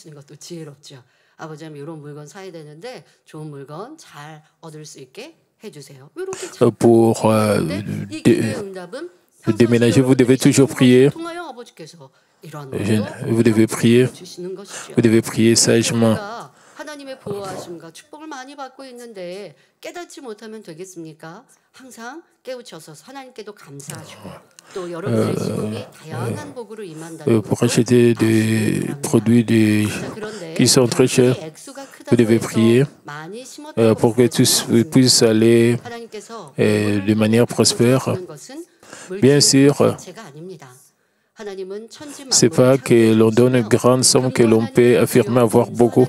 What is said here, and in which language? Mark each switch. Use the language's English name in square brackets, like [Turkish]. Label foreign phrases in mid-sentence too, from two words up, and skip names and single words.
[French] Pour déménager, vous devez toujours prier. Vous devez prier. Vous devez prier sagement. [Korean] 하나님의 보호하심과 축복을 많이 받고 있는데 깨닫지 못하면 되겠습니까? 항상 깨우쳐서 하나님께도 감사하시고 또 여러분의 시험이 다양한 복으로 임한다는 [French] pour acheter des produits qui sont très chers, vous devez prier pour que tous puissent aller de manière prospère. Bien sûr, ce n'est pas que l'on donne une grande somme que l'on peut affirmer avoir beaucoup.